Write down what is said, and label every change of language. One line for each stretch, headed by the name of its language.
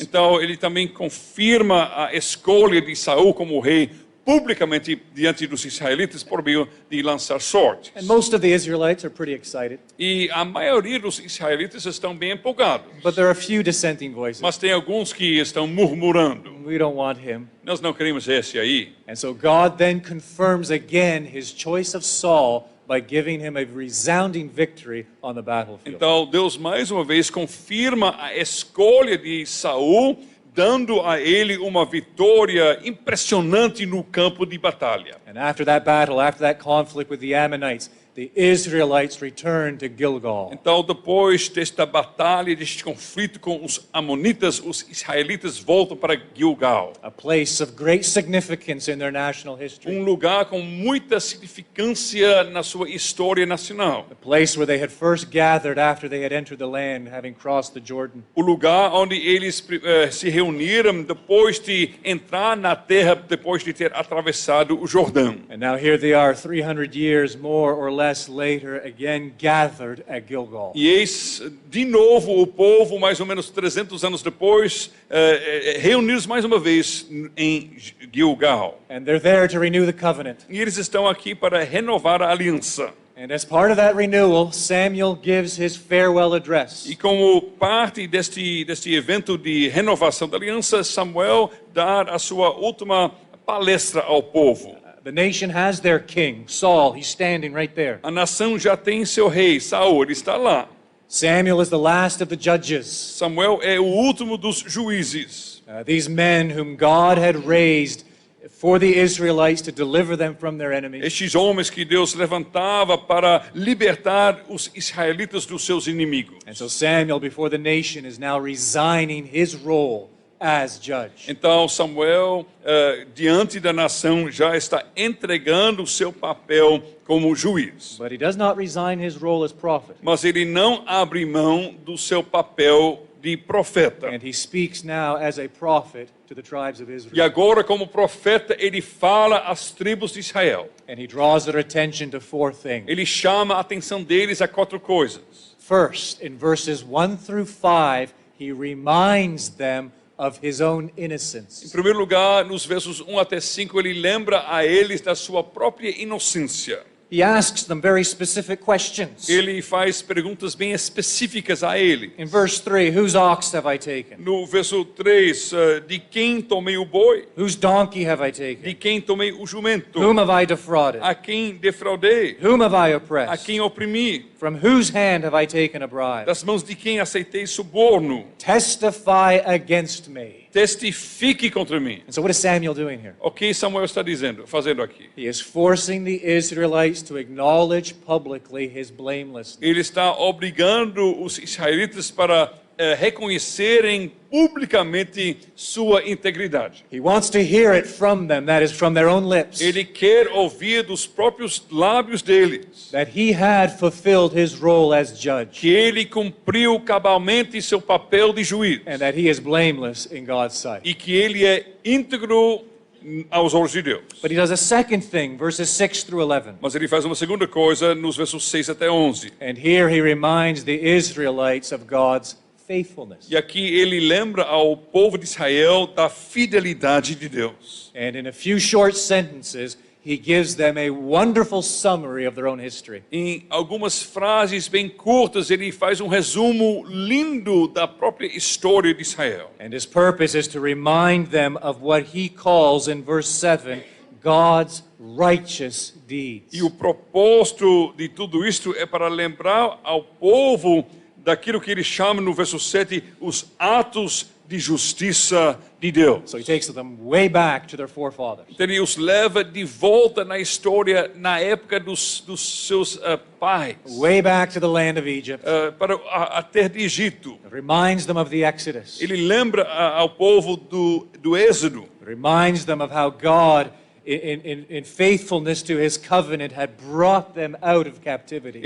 Portuguese: Então, ele também confirma a escolha de Saul como rei publicamente diante dos israelitas por meio de lançar sortes.
English: And most of the Israelites are pretty excited.
Portuguese: E a maioria dos israelitas estão bem empolgados.
English: But there are a few dissenting voices.
Portuguese: Mas tem alguns que estão murmurando.
English: We don't want him.
Portuguese: Nós não queremos esse aí.
English: And so God then confirms again his choice of Saul by giving him a resounding victory on the battlefield.
Portuguese: Então Deus mais uma vez confirma a escolha de Saul, dando a ele uma vitória impressionante no campo de batalha.
English: And after that battle, after that conflict with the Ammonites, the Israelites return to Gilgal.
Portuguese: Então, depois desta batalha, deste conflito com os amonitas, os israelitas voltam para Gilgal.
English: A place of great significance in their national history.
Portuguese: Lugar com muita significância na sua história nacional.
English: The place where they had first gathered after they had entered the land, having crossed the Jordan.
Portuguese: O lugar onde eles se reuniram depois de entrar na terra, depois de ter atravessado o Jordão.
English: And now here they are, 300 years more or less later, again gathered at Gilgal.
Portuguese: E eis, de novo, o povo, mais ou menos 300 anos depois, reunidos mais uma vez em Gilgal.
English: And they're there to renew the covenant.
Portuguese: E eles estão aqui para renovar a aliança.
English: And as part of that renewal, Samuel gives his farewell address.
Portuguese: E como parte deste evento de renovação da aliança, Samuel dá a sua última palestra ao povo.
English: The nation has their king, Saul. He's standing right there.
Portuguese: A nação já tem seu rei, Saul, ele está lá.
English: Samuel is the last of the judges.
Portuguese: Samuel é o último dos juízes.
English: These men whom God had raised for the Israelites to deliver them from their enemies.
Portuguese: Estes homens que Deus levantava para libertar os israelitas dos seus inimigos.
English: And so Samuel, before the nation, is now resigning his role as judge.
Portuguese: Então Samuel, diante da nação, já está entregando o seu papel como juiz.
English: But he does not resign his role as prophet.
Portuguese: Mas ele não abre mão do seu papel de profeta.
English: And he speaks now as a prophet to the tribes of
Portuguese: E
English: Israel.
Portuguese: agora, como profeta, ele fala às tribos de Israel.
English: And he draws their attention to four things.
Portuguese: Ele chama a atenção deles a quatro coisas.
English: First, in verses 1 through 5, he reminds them of his own
Portuguese: Em
English: innocence.
Portuguese: primeiro lugar, nos versos 1 até 5, ele lembra a eles da sua própria inocência.
English: He asks them very specific questions.
Portuguese: Ele faz perguntas bem específicas a ele.
English: In verse 3, whose ox have I taken?
Portuguese: No verso 3, de quem tomei o boi?
English: Whose donkey have I
Portuguese: De
English: taken?
Portuguese: quem tomei o jumento?
English: Whom have I defrauded?
Portuguese: A quem defraudei?
English: Whom have I
Portuguese: A
English: oppressed?
Portuguese: quem oprimi?
English: From whose hand have I taken a bribe?
Portuguese: Das mãos de quem aceitei suborno?
English: Testify against me.
Portuguese: Testifique contra mim.
English: And so what is Samuel doing here?
Portuguese: O que Samuel está fazendo aqui?
English: He is forcing the Israelites to acknowledge publicly his blamelessness.
Portuguese: Ele está obrigando os israelitas para reconhecerem publicamente sua integridade.
English: He wants to hear it from them, that is, from their own lips,
Portuguese: Ele quer ouvir dos próprios lábios deles
English: that he had fulfilled his role as judge
Portuguese: que ele cumpriu cabalmente seu papel de juiz
English: and that he is blameless in God's sight.
Portuguese: e que ele é íntegro aos olhos de Deus.
English: But he does a second thing, verses 6 through 11.
Portuguese: Mas ele faz uma segunda coisa nos versos 6 até 11.
English: And here he reminds the Israelites of God's faithfulness.
Portuguese: E aqui ele lembra ao povo de Israel da fidelidade de Deus.
English: And in a few short sentences, he gives them a wonderful summary of their own history.
Portuguese: Em algumas frases bem curtas, ele faz um resumo lindo da própria história de Israel.
English: And his purpose is to remind them of what he calls in verse 7, God's righteous deeds.
Portuguese: E o propósito de tudo isto é para lembrar ao povo daquilo que ele chama no verso 7, os atos de justiça de Deus.
English: So he takes them way back to their forefathers.
Portuguese: Então ele os leva de volta na história, na época dos seus pais,
English: Way back to the land of Egypt.
Portuguese: para a terra de Egito.
English: It reminds them of the Exodus.
Portuguese: Ele lembra ao povo do Êxodo.
English: It reminds them of how God, in faithfulness to his covenant, had brought them out of captivity.